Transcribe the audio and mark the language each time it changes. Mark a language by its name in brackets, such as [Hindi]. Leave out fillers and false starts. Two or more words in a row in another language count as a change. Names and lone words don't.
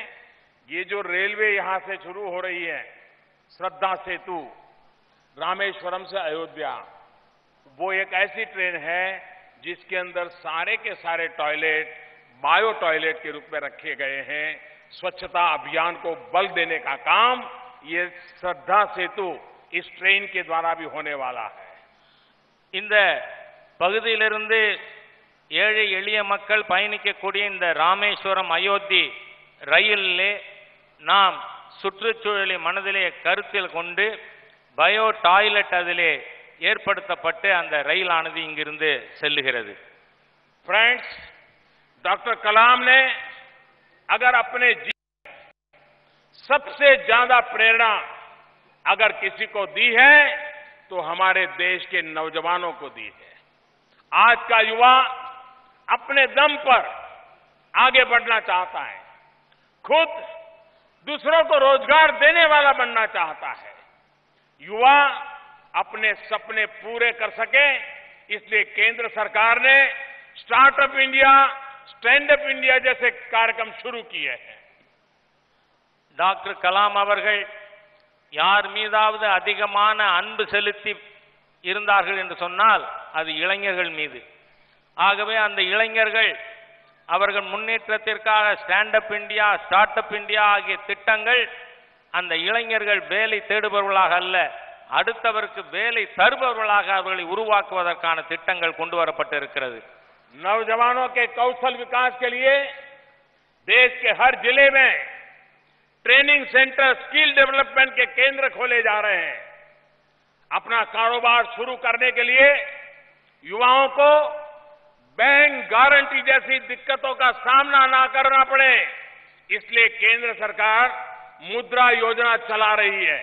[Hindi] ये जो रेलवे यहां से शुरू हो रही है, श्रद्धा सेतु रामेश्वरम से अयोध्या, वो एक ऐसी ट्रेन है जिसके अंदर सारे के सारे टॉयलेट [English] bio toilet [Hindi] के रूप में रखे गए हैं। स्वच्छता अभियान को बल देने का काम ये श्रद्धा सेतु इस ट्रेन के द्वारा भी होने वाला है। [Tamil] இந்த பகுதியிலிருந்து ஏழை எளிய மக்கள் பயணிக்கக்கூடிய இந்த ராமேஸ்வரம் அயோத்தி ரயிலிலே நாம் சுற்றுச்சூழலை மனதிலே கருத்தில் கொண்டு [English] bio toilet [Tamil] அதிலே ஏற்படுத்தப்பட்டு அந்த ரயிலானது இங்கிருந்து செல்லுகிறது. [Hindi] फ्रेंड्स, डॉक्टर कलाम ने अगर अपने जीवन सबसे ज्यादा प्रेरणा अगर किसी को दी है तो हमारे देश के नौजवानों को दी है। आज का युवा अपने दम पर आगे बढ़ना चाहता है, खुद दूसरों को रोजगार देने वाला बनना चाहता है। युवा अपने सपने पूरे कर सके, इसलिए केंद्र सरकार ने स्टार्टअप इंडिया, स्टैंड अप इंडिया जैसे कार्यक्रम शुरू किए हैं। [Tamil] டாக்டர் கலாம் அவர்கள் யார் மீதாவது அதிகமான அன்பு செலுத்தி இருந்தார்கள் என்று சொன்னால் அது இளைஞர்கள் மீது. ஆகவே அந்த இளைஞர்கள் அவர்கள் முன்னேற்றத்திற்காக ஸ்டாண்ட் அப் இந்தியா, ஸ்டார்ட் அப் இந்தியா ஆகிய திட்டங்கள் அந்த இளைஞர்கள் வேலை தேடுபவர்களாக அல்ல, அடுத்தவருக்கு வேலை தருபவர்களாக அவர்களை உருவாக்குவதற்கான திட்டங்கள் கொண்டு வரப்பட்டிருக்கிறது. [Hindi] नौजवानों के कौशल विकास के लिए देश के हर जिले में [English] training centre, skill development [Hindi] के केंद्र खोले जा रहे हैं। अपना कारोबार शुरू करने के लिए युवाओं को [English] bank guarantee [Hindi] जैसी दिक्कतों का सामना ना करना पड़े, इसलिए केंद्र सरकार मुद्रा योजना चला रही है।